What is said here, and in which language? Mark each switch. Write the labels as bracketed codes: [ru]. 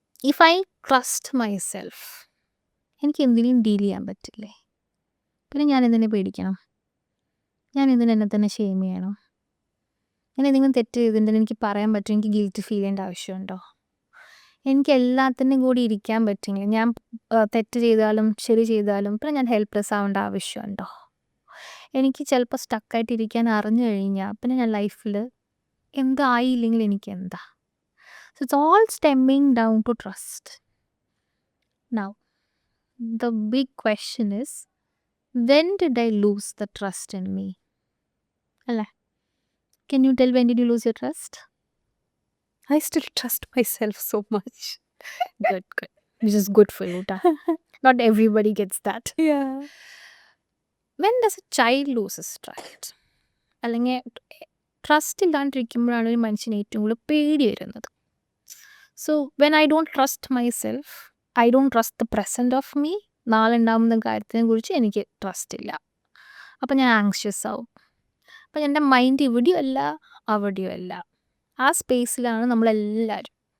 [en] if I trust myself [ml] എനിക്ക് എന്തിനേയും deal ചെയ്യാൻ പറ്റില്ലേ, പിന്നെ ഞാൻ എന്തിനെ പേടിക്കണം, ഞാൻ എന്തിനും എന്നെ തന്നെ ഷെയിം ചെയ്യണം, ഞാൻ എന്തെങ്കിലും തെറ്റ് ചെയ്തിട്ടുണ്ടെങ്കിൽ എനിക്ക് പറയാൻ പറ്റും, എനിക്ക് ഗിൽറ്റ് ഫീൽ ചെയ്യേണ്ട ആവശ്യമുണ്ടോ, എനിക്ക് എല്ലാത്തിനും കൂടി ഇരിക്കാൻ പറ്റില്ല, ഞാൻ തെറ്റ് ചെയ്താലും ശരി ചെയ്താലും പിന്നെ ഞാൻ ഹെൽപ്ലെസ് ആവേണ്ട ആവശ്യമുണ്ടോ, എനിക്ക് ചിലപ്പോൾ സ്റ്റക്കായിട്ട് ഇരിക്കാൻ അറിഞ്ഞു കഴിഞ്ഞാൽ പിന്നെ ഞാൻ ലൈഫിൽ എന്തായില്ലെങ്കിൽ എനിക്ക് എന്താ. [en] So it's all stemming down to trust. Now the big question is when did I lose the trust in me അല്ലേ? Can you tell when did you lose your trust? I still trust myself so much. Good. Which is good for you. Not everybody gets that. Yeah. When does a child lose his trust? [ml] അല്ലെങ്കിൽ trust ഇല്ലാണ്ടിരിക്കുമ്പോഴാണ് ഒരു മനുഷ്യന് ഏറ്റവും കൂടുതൽ പേടി വരുന്നത്. [en] so when I don't trust myself, I don't trust the present of me, [ml] നാളെ ഉണ്ടാകുന്ന കാര്യത്തിനെ കുറിച്ച് എനിക്ക് ട്രസ്റ്റ് ഇല്ല. അപ്പം ഞാൻ ആങ്ഷ്യസ് ആവും. അപ്പം എൻ്റെ മൈൻഡ് ഇവിടെയും അല്ല അവിടെയും അല്ല, ആ സ്പേസിലാണ് നമ്മളെല്ലാവരും.